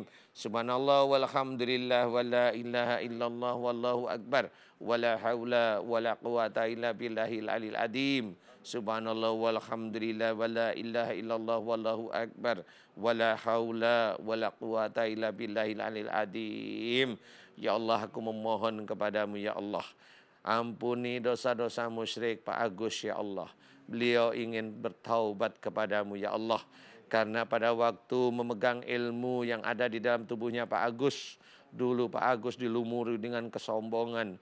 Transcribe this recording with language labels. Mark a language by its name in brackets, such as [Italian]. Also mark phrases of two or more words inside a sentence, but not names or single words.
[Arabic] سبحان الله والحمد لله ولا إله إلا الله والله أكبر ولا حول ولا قوة إلا بالله العلي العظيم. سبحان الله والحمد لله ولا إله إلا الله والله أكبر ولا حول ولا قوة إلا بالله العلي العظيم. يا الله, [Indonesian] aku memohon kepadamu [Arabic] يا الله, [Indonesian] ampuni dosa-dosa musyrik Pak Agus ya Allah. Beliau ingin bertaubat kepadamu [Arabic] يا الله. [Indonesian] Karena pada waktu memegang ilmu yang ada di dalam tubuhnya Pak Agus, dulu Pak Agus dilumuri dengan kesombongan.